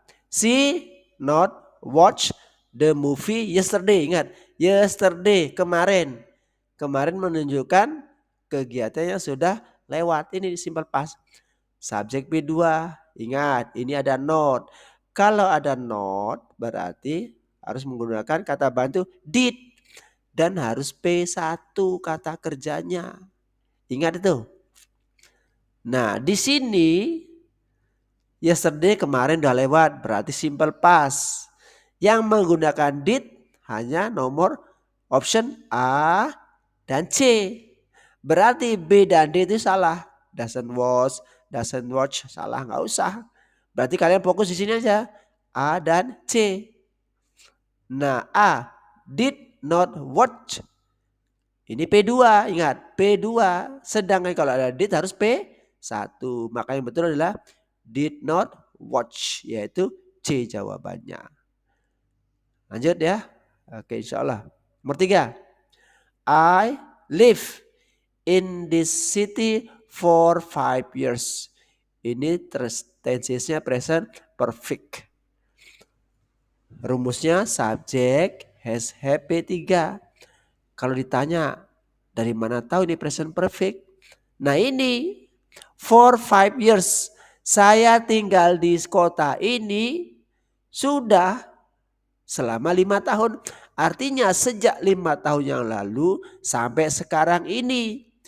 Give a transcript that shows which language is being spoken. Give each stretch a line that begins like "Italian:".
English: She not watch the movie yesterday.
Indonesian: Ingat, yesterday kemarin. Kemarin menunjukkan kegiatan yang sudah lewat. Ini simple past. Subjek B2. Ingat, ini ada not. Kalau ada not berarti harus menggunakan kata bantu did. Dan harus P1 kata kerjanya. Ingat itu. Nah, di sini yesterday kemarin udah lewat berarti simple past. Yang menggunakan did hanya nomor option A dan C. Berarti B dan D itu salah. Doesn't watch salah, nggak usah. Berarti kalian fokus di sini aja. A dan C. Nah, A did not watch. Ini P2, ingat P2. Sedangkan kalau ada did harus P1. Maka yang betul adalah did not watch, yaitu C jawabannya. Lanjut ya. Oke, insya Allah. Nomor 3.
English: I live in this city for 5 years.
Indonesian: Ini tensesnya present perfect. Rumusnya subjek has have P3. Kalau ditanya dari mana tahu ini present perfect? Nah ini for 5 years. Saya tinggal di kota ini sudah selama 5 tahun. Artinya sejak 5 tahun yang lalu sampai sekarang ini.